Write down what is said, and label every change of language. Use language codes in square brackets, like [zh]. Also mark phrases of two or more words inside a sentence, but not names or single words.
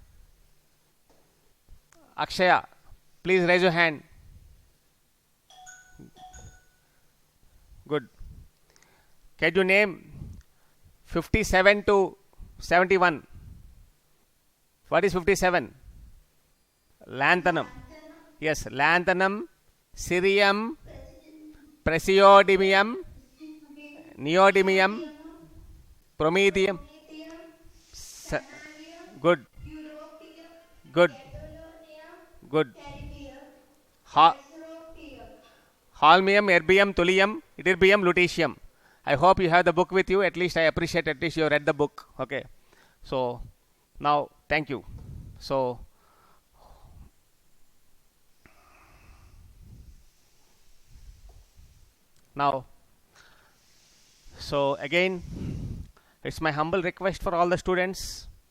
[en] Akshaya. Please raise your hand. Good. Can you name 57 to 71? What is 57? Lanthanum. Yes, lanthanum, cerium, praseodymium, neodymium, promethium. Good. Good. Good. Holmium, erbium, thulium, ytterbium, lutetium. I hope you have the book with you. At least I appreciate at least you read the book. Okay. So now thank you. So now, so again, it's my humble request for all the students.